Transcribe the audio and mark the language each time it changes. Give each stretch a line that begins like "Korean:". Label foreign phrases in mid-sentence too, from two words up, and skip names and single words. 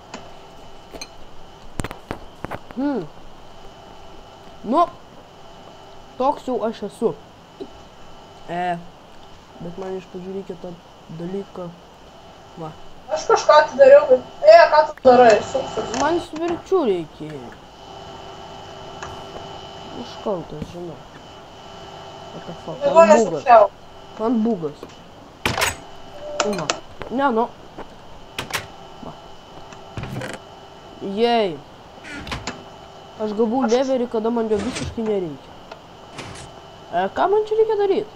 Lithuanian: Nu, toks jau aš esu. Bet man iš pradžių reikia tą dalyką. Va. Aš kažką atidariau, bet... ką tu darai? Man svirčių reikėjo. Iš kaltas, žinau.
English: What the fuck,
Lithuanian: man bugas. Man bugas. Va. Ne, nu. Va. Jei. Aš gavau levelį, kada man jo visiškai nereikia. Ką man čia reikia daryti?